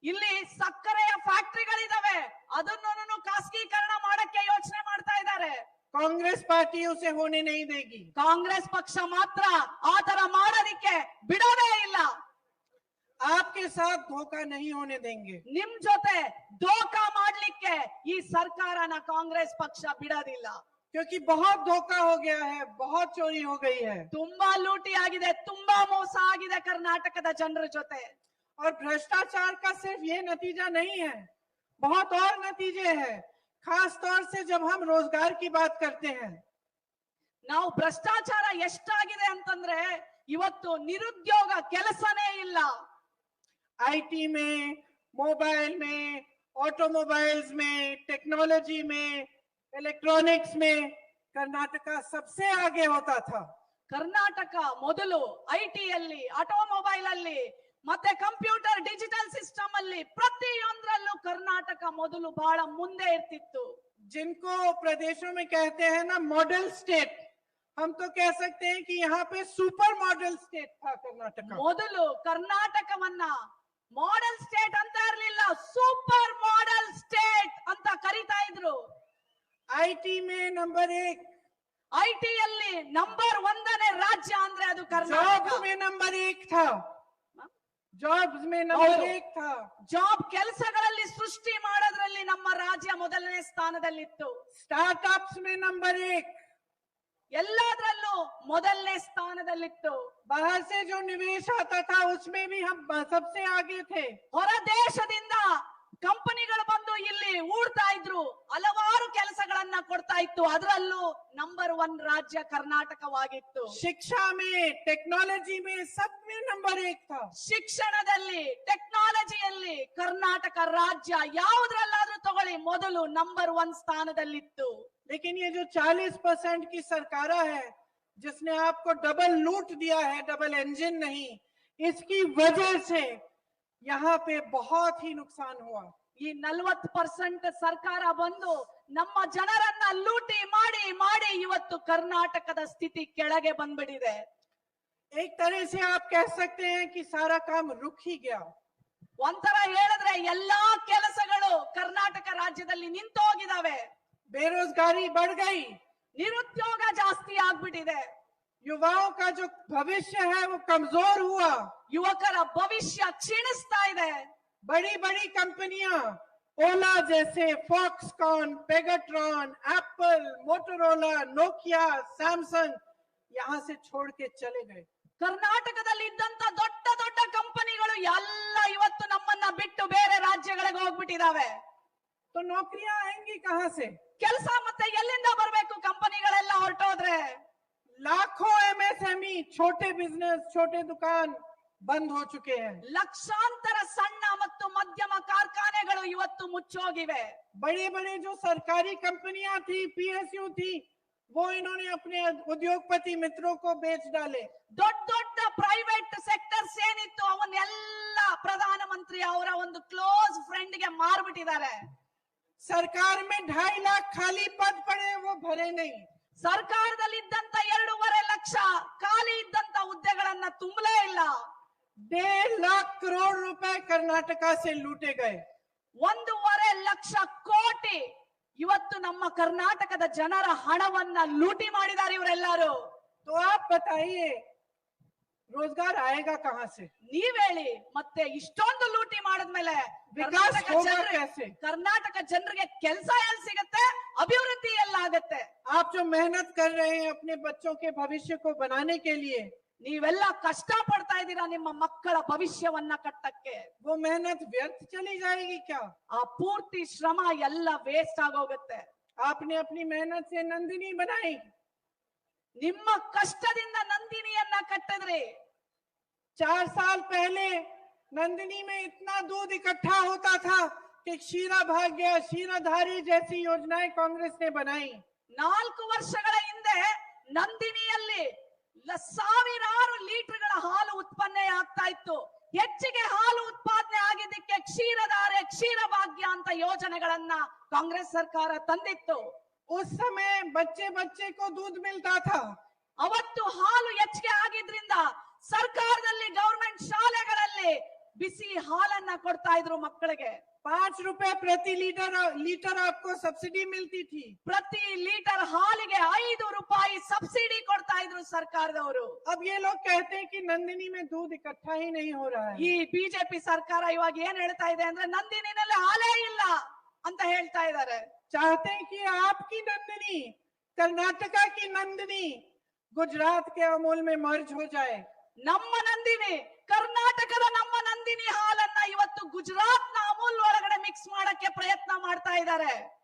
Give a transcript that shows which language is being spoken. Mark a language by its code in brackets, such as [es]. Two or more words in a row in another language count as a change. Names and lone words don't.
[kn] ಇಲ್ಲಿ ಸಕ್ಕರೆಯ ಫ್ಯಾಕ್ಟರಿಗಳಿದಾವೆ, ಅದನ್ನು ಖಾಸಗೀಕರಣ ಮಾಡಕ್ಕೆ ಯೋಚನೆ ಮಾಡ್ತಾ ಇದ್ದಾರೆ. [hi] कांग्रेस पार्टी उसे होने नहीं देगी. [kn] ಕಾಂಗ್ರೆಸ್ ಪಕ್ಷ ಮಾತ್ರ ಆತರ ಮಾಡೋದಿಕ್ಕೆ ಬಿಡೋದೇ ಇಲ್ಲ. [hi] आपके साथ धोखा नहीं होने देंगे. [kn] ನಿಮ್ ಜೊತೆ ಧೋಖಾ ಮಾಡ್ಲಿಕ್ಕೆ ಈ ಸರ್ಕಾರನ ಕಾಂಗ್ರೆಸ್ ಪಕ್ಷ ಬಿಡೋದಿಲ್ಲ. [hi] क्योंकि बहुत धोखा हो गया है, बहुत चोरी हो गई है. [kn] ತುಂಬಾ ಲೂಟಿ ಆಗಿದೆ, ತುಂಬಾ ಮೋಸ ಆಗಿದೆ ಕರ್ನಾಟಕದ ಜನರ ಜೊತೆ. [hi] और भ्रष्टाचार का सिर्फ ये नतीजा नहीं है, बहुत और नतीजे हैं. खास तौर से जब हम रोजगार की बात करते हैं. [kn] ನಾವು ಭ್ರಷ್ಟಾಚಾರ ಎಷ್ಟಾಗಿದೆ ಅಂತಂದ್ರೆ ಇವತ್ತು ನಿರುದ್ಯೋಗ ಕೆಲಸನೇ ಇಲ್ಲ. [hi] आईटी में, मोबाइल में, ऑटोमोबाइल्स में, टेक्नोलॉजी में, इलेक्ट्रॉनिक्स में कर्नाटका सबसे आगे होता था. [kn] ಕರ್ನಾಟಕ ಮೊದಲು ಐಟಿಯಲ್ಲಿ, ಆಟೋಮೊಬೈಲ್ ಅಲ್ಲಿ, ಮತ್ತೆ [en] computer digital system [kn] ಅಲ್ಲಿ ಪ್ರತಿಯೊಂದರಲ್ಲೂ ಕರ್ನಾಟಕ ಮೊದಲು ಬಹಳ ಮುಂದೆ ಇರ್ತಿತ್ತು. [hi] जिनको प्रदेशों में कहते हैं ना [en] model state, [hi] हम तो कह सकते हैं कि यहाँ पे [en] super model state [hi] था कर्नाटका. [kn] ಮೊದಲು ಕರ್ನಾಟಕವನ್ನ [en] model state [kn] ಅಂತ ಇರಲಿಲ್ಲ, [en] super model state [kn] ಅಂತ ಕರೀತಾ ಇದ್ರು. [hi] आईटी में नंबर 1, [kn] ಐಟಿಯಲ್ಲಿ ನಂಬರ್ 1ನೇ ರಾಜ್ಯ ಅಂದ್ರೆ ಅದು [hi] जॉब्स [kn] ಕರ್ನಾಟಕ. [hi] में नंबर 1 था. जॉब्स में नंबर [kn] ಹೌದು. [hi] 1 था. [kn] ಜಾಬ್ ಕೆಲಸಗಳಲ್ಲಿ ಸೃಷ್ಟಿ ಮಾಡೋದ್ರಲ್ಲಿ ನಮ್ಮ ರಾಜ್ಯ ಮೊದಲನೇ ಸ್ಥಾನದಲ್ಲಿತ್ತು. [hi] स्टार्टअप्स में नंबर 1. [kn] ಎಲ್ಲದರಲ್ಲೂ ಮೊದಲನೇ ಸ್ಥಾನದಲ್ಲಿತ್ತು. [hi] बाहर से जो निवेश आता था उसमें भी हम सबसे आगे थे. [kn] ಹೊರ ದೇಶದಿಂದ ಕಂಪನಿಗಳು ಬಂದು ಇಲ್ಲಿ ಹೂಡ್ತಾ ಇದ್ರು, ಹಲವಾರು ಕೆಲಸಗಳನ್ನ ಕೊಡ್ತಾ ಇತ್ತು. ಅದರಲ್ಲೂ ನಂಬರ್ 1 ರಾಜ್ಯ ಕರ್ನಾಟಕವಾಗಿತ್ತು. [hi] शिक्षा में, टेक्नोलॉजी में, सब में नंबर 1 था. [kn] ಶಿಕ್ಷಣದಲ್ಲಿ, ಟೆಕ್ನಾಲಜಿಯಲ್ಲಿ ಕರ್ನಾಟಕ ರಾಜ್ಯ ಯಾವುದ್ರಲ್ಲಾದ್ರೂ ತಗೊಳ್ಳಿ ಮೊದಲು ನಂಬರ್ 1 ಸ್ಥಾನದಲ್ಲಿತ್ತು. [hi] लेकिन ये जो 40% की सरकार है जिसने आपको डबल लूट दिया है, [en] double engine [hi] नहीं, इसकी वजह से यहाँ पे बहुत ही नुकसान हुआ. [kn] ಈ 40% ಸರ್ಕಾರ ಬಂದು ನಮ್ಮ ಜನರನ್ನ ಲೂಟಿ ಮಾಡಿ ಮಾಡಿ ಇವತ್ತು ಕರ್ನಾಟಕದ ಸ್ಥಿತಿ ಕೆಳಗೆ ಬಂದ್ಬಿಟ್ಟಿದೆ. [hi] एक तरह से आप कह सकते हैं कि सारा काम रुक ही गया. [kn] ಒಂಥರ ಹೇಳಿದ್ರೆ ಎಲ್ಲಾ ಕೆಲಸಗಳು ಕರ್ನಾಟಕ ರಾಜ್ಯದಲ್ಲಿ ನಿಂತು ಹೋಗಿದಾವೆ. [hi] बेरोजगारी बढ़ गई. [kn] ನಿರುದ್ಯೋಗ ಜಾಸ್ತಿ ಆಗ್ಬಿಟ್ಟಿದೆ. [hi] युवाओं का जो भविष्य है वो कमजोर हुआ. [kn] ಯುವಕರ ಭವಿಷ್ಯ ಕ್ಷೀಣಿಸ್ತಾ ಇದೆ. [hi] बड़ी बड़ी कंपनियां ओला जैसे, फॉक्सकॉन, पेगाट्रॉन, एप्पल, मोटोरोला, नोकिया, सैमसंग यहाँ से छोड़ के चले गए. [kn] ಕರ್ನಾಟಕದಲ್ಲಿ ಇದ್ದಂತ ದೊಡ್ಡ ದೊಡ್ಡ ಕಂಪನಿಗಳು ಎಲ್ಲ ಇವತ್ತು ನಮ್ಮನ್ನ ಬಿಟ್ಟು ಬೇರೆ ರಾಜ್ಯಗಳಿಗೆ ಹೋಗ್ಬಿಟ್ಟಿದಾವೆ. [hi] तो नौकरियां आएंगी कहां से? [kn] ಕೆಲಸ ಮತ್ತೆ ಎಲ್ಲಿಂದ ಬರಬೇಕು? ಕಂಪನಿಗಳೆಲ್ಲ ಹೊರಟೋದ್ರೆ [hi] लाखों एमएसएमई, छोटे बिजनेस, छोटे दुकान बंद हो चुके हैं. [kn] ಲಕ್ಷಾಂತರ ಸಣ್ಣ ಮತ್ತು ಮಧ್ಯಮ ಕಾರ್ಖಾನೆಗಳು ಇವತ್ತು ಮುಚ್ಚೋಗಿವೆ. [hi] बड़े बड़े जो सरकारी कंपनियां थी, पीएसयू थी, वो इन्होंने अपने उद्योगपति मित्रों को बेच डाले. [kn] ದೊಡ್ಡ ದೊಡ್ಡ [en] private sectors [kn] ಏನಿತ್ತು ಅವನ್ನೆಲ್ಲ ಪ್ರಧಾನಮಂತ್ರಿ ಅವರ ಒಂದು [en] close friend [kn] ಗೆ ಮಾರ್ಬಿಟ್ಟಿದ್ದಾರೆ. [hi] सरकार में 2.5 लाख खाली पद पड़े, वो भरे नहीं. [kn] ಸರ್ಕಾರದಲ್ಲಿ ಇದ್ದಂತ 2.5 ಲಕ್ಷ ಖಾಲಿ ಇದ್ದಂತ ಹುದ್ದೆಗಳನ್ನ ತುಂಬಲೇ ಇಲ್ಲ. [hi] 1.5 लाख करोड़ रुपए कर्नाटका से लूटे गए. [kn] 1.5 ಲಕ್ಷ ಕೋಟಿ ಇವತ್ತು ನಮ್ಮ ಕರ್ನಾಟಕದ ಜನರ ಹಣವನ್ನ ಲೂಟಿ ಮಾಡಿದ್ದಾರೆ ಇವರೆಲ್ಲರೂ. [hi] तो आप बताइए रोजगार आएगा कहां से? [kn] ನೀವ್ ಹೇಳಿ, ಮತ್ತೆ ಇಷ್ಟೊಂದು ಲೂಟಿ ಮಾಡಿದ್ಮೇಲೆ [hi] विकास होगा कैसे? [kn] ಕರ್ನಾಟಕ ಜನರಿಗೆ ಕೆಲಸ ಎಲ್ಲಿ ಸಿಗುತ್ತೆ? ಅಭಿವೃದ್ಧಿ ಎಲ್ಲಾಗತ್ತೆ? [hi] आप जो मेहनत कर रहे हैं अपने बच्चों के भविष्य को बनाने के लिए, [kn] ನೀವೆಲ್ಲ ಕಷ್ಟ ಪಡ್ತಾ ಇದ್ದೀರಾ ನಿಮ್ಮ ಮಕ್ಕಳ ಭವಿಷ್ಯವನ್ನ ಕಟ್ಟಕ್ಕೆ. [hi] वो मेहनत व्यर्थ चली जाएगी क्या? [kn] ಆ ಪೂರ್ತಿ ಶ್ರಮ ಎಲ್ಲ ವೇಸ್ಟ್ ಆಗೋಗುತ್ತೆ. [hi] आपने अपनी मेहनत से नंदिनी बनाई. [kn] ನಿಮ್ಮ ಕಷ್ಟದಿಂದ ನಂದಿನಿಯನ್ನ ಕಟ್ಟಿದ್ರಿ. [hi] 4 साल पहले नंदिनी में इतना दूध इकट्ठा होता था कि शीरा भाग गया. शीराधारी जैसी योजनाएं कांग्रेस ने बनाई. [kn] 4 ವರ್ಷಗಳ ಹಿಂದೆ ನಂದಿನಿಯಲ್ಲಿ ಸಾವಿರಾರು ಲೀಟರ್ಗಳ ಹಾಲು ಉತ್ಪನ್ನ ಆಗ್ತಾ ಇತ್ತು. ಹೆಚ್ಚಿಗೆ ಹಾಲು ಉತ್ಪಾದನೆ ಆಗಿದ್ದಕ್ಕೆ ಕ್ಷೀರಧಾರೆ, ಕ್ಷೀರಭಾಗ್ಯ ಅಂತ ಯೋಜನೆಗಳನ್ನ ಕಾಂಗ್ರೆಸ್ ಸರ್ಕಾರ ತಂದಿತ್ತು. [hi] उस समय बच्चे बच्चे को दूध मिलता था. [kn] ಅವತ್ತು ಹಾಲು ಹೆಚ್ಚಿಗೆ ಆಗಿದ್ರಿಂದ ಸರ್ಕಾರದಲ್ಲಿ, ಗವರ್ಮೆಂಟ್ ಶಾಲೆಗಳಲ್ಲಿ ಬಿಸಿ ಹಾಲನ್ನ ಕೊಡ್ತಾ ಇದ್ರು ಮಕ್ಕಳಿಗೆ. [hi] 5 रुपए प्रति लीटर आपको सब्सिडी मिलती थी। [kn] ಪ್ರತಿ ಲೀಟರ್ ಹಾಲಿಗೆ 5 ರೂಪಾಯಿ ಸಬ್ಸಿಡಿ ಕೊಡ್ತಾ ಇದ್ರು ಸರ್ಕಾರದವರು. [hi] अब ये लोग कहते हैं कि नंदिनी में दूध इकट्ठा ही नहीं हो रहा है। [kn] ಈ ಬಿಜೆಪಿ ಸರ್ಕಾರ ಇವಾಗ ಏನ್ ಹೇಳ್ತಾ ಇದೆ ಅಂದ್ರೆ ನಂದಿನಿನಲ್ಲಿ ಹಾಲೇ ಇಲ್ಲ ಅಂತ ಹೇಳ್ತಾ ಇದ್ದಾರೆ. [hi] चाहते हैं कि आपकी नंदिनी कर्नाटका की नंदिनी गुजरात के अमूल में मर्ज हो जाए। [kn] ನಮ್ಮ ನಂದಿನಿ, ಕರ್ನಾಟಕದ ನಮ್ಮ ನಂದಿನಿ ಹಾಲನ್ನ ಇವತ್ತು ಗುಜರಾತ್ ನ ಅಮೂಲ್ ಒಳಗಡೆ ಮಿಕ್ಸ್ ಮಾಡಕ್ಕೆ ಪ್ರಯತ್ನ ಮಾಡ್ತಾ ಇದ್ದಾರೆ.